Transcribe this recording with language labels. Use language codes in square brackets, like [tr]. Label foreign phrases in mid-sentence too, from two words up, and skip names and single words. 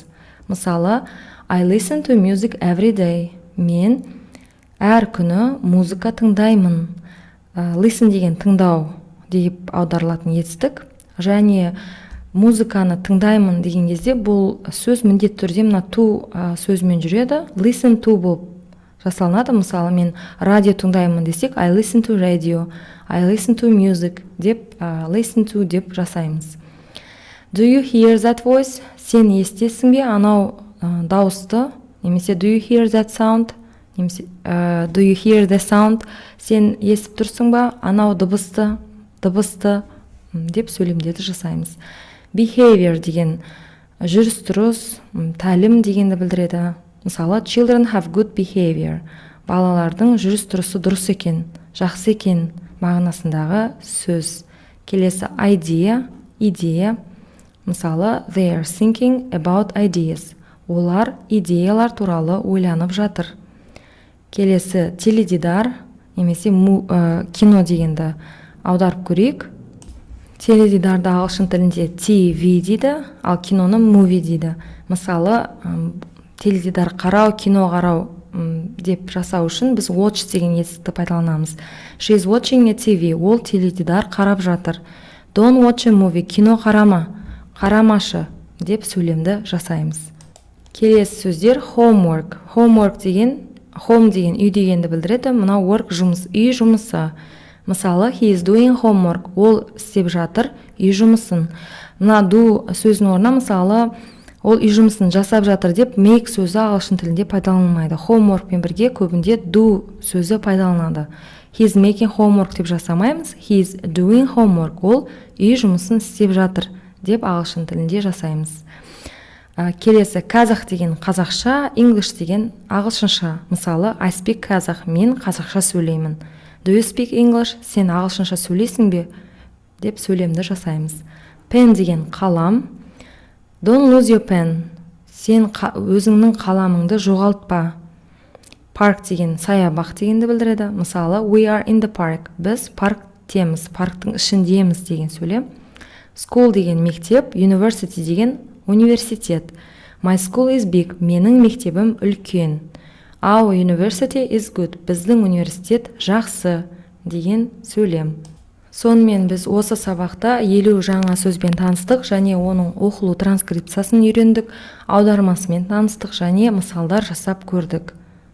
[kk] Мысалы, [en] I listen to music every day. [kk] Мен әр күні музыка тыңдаймын. Listen деген тыңдау деп аударылатын етістік. Және музыканы тыңдаймын деген кезде бұл сөз міндетті түрде мына to сөзімен жүреді. [en] Listen to [kk] болып жасалынады. Мысалы, мен радио тыңдаймын десек, [en] I listen to radio, I listen to music [kk] деп [en] listen to [kk] деп жасаймыз. [en] Do you hear that voice? [kk] Сен естесің бе анау дауысты? [en] Немесе do you hear that sound? Немесе do you hear the sound? [kk] Сен естіп тұрсың ба анау дыбысты деп сөйлемдерді жасаймыз. Behavior деген жүріс-тұрыс, тәлім дегенді білдіреді. Мысалы, [en] children have good behavior. [kk] Балалардың жүріс-тұрысы дұрыс екен, жақсы екен мағынасындағы сөз. Келесі, идея. Мысалы, [en] they are thinking about ideas. [kk] Олар идеялар туралы ойланып жатыр. Келесі, теледидар, немесе кино дегенді аударып көрейік. Теледидарды ағылшын тілінде TV дейді, ал киноны movie дейді. Мысалы, теледидар қарау, кино қарау деп жасау үшін біз watch деген етістікті пайдаланамыз. [en] She is watching a TV. [kk] Ол теледидар қарап жатыр. [en] Don't watch a movie. [kk] Кино қарамашы деп сөйлемді жасаймыз. Келесі сөздер homework. Homework деген home деген үй дегенді білдіреді. Мына work жұмыс, үй жұмысы. Мысалы, [en] he is doing homework. [kk] Ол істеп жатыр үй жұмысын. Мына do сөзінің орнына мысалы Ол үй жұмысын жасап жатыр деп make сөзі ағылшын тілінде пайдаланылмайды. Homeworkпен бірге көбінде do сөзі пайдаланады. [en] He's making homework [kk] деп жасамаймыз. [en] He's doing homework. [kk] Ол үй жұмысын істеп жатыр деп ағылшын тілінде жасаймыз. Келесі казах деген қазақша, English деген ағылшынша. Мысалы, [en] I speak казах, [kk] мен қазақша сөйлеймін. [en] Do you speak English? [kk] Сен ағылшынша сөйлейсің бе? Деп сөйлемді жасаймыз. Pen деген қалам. [en] Don't lose your pen. [kk] Сен өзіңнің қаламыңды жоғалтпа. Park деген саябақ дегенді білдіреді. Мысалы, [en] we are in the park. [kk] Біз парктеміз, парктың ішіндеміз деген сөйлем. School деген мектеп, university деген университет. [en] My school is big. [kk] Менің мектебім үлкен. [en] Our university is good. [kk] Біздің университет жақсы деген сөйлем. Сонымен біз осы сабақта 50 жаңа сөзбен таныстық және оның оқылу транскрипциясын үйрендік, аудармасымен таныстық және мысалдар жасап көрдік.